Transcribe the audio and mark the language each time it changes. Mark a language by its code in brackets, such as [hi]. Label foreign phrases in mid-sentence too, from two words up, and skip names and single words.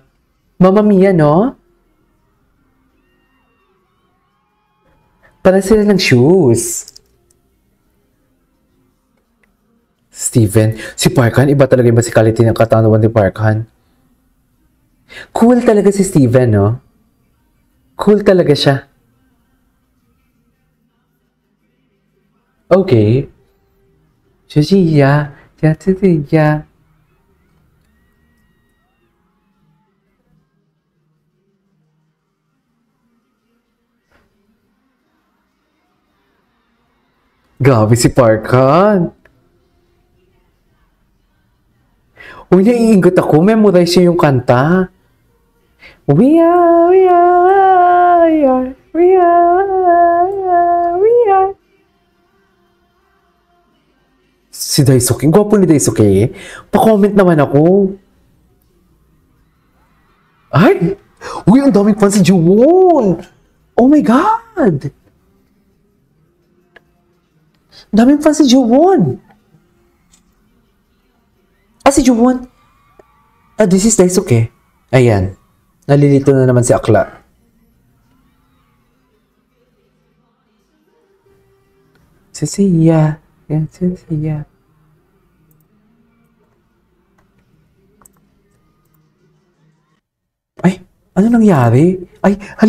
[tl] Mamma Mia, no? Para sila ng shoes. Steven, si Parkan, iba talaga yung basicality ng katanungan ni Parkan. Cool talaga si Steven, no? Cool talaga siya. Okay. [zh] 就是呀，这呀。 [tl] Grabe si Parkan. Uy, naiingot ako. Memorize yung kanta. [en] We are. [tl] Si Daisuke. Gwapo ni Daisuke. Pa-comment naman ako. Ay! Uy, ang daming fan si Jewon! [en] Oh my God! [tl] Daming fan si Jewon! Si Jewon. [en] This is Daisuke. [tl] Ayan. Nalilito na naman si Akla. Si Sia. Yan, si Sia. Ay, ano nangyari? Ay, hala.